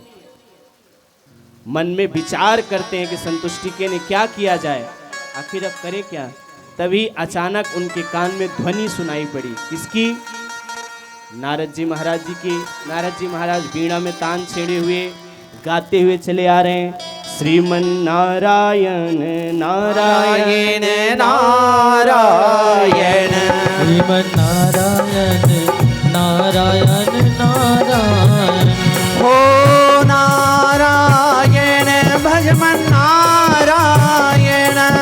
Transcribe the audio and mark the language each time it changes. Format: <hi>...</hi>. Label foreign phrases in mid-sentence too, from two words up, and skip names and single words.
<hi>मन में विचार करते हैं कि संतुष्टि के लिए क्या किया जाए, आखिर अब करें क्या। तभी अचानक उनके कान में ध्वनि सुनाई पड़ी। किसकी? नारद जी महाराज जी की। नारद जी महाराज वीणा में तान छेड़े हुए गाते हुए चले आ रहे हैं, श्रीमन नारायण नारायण नारायण, श्रीमन नारायण नारायण नारायण, हो नारायण भजमन नारायण,</hi>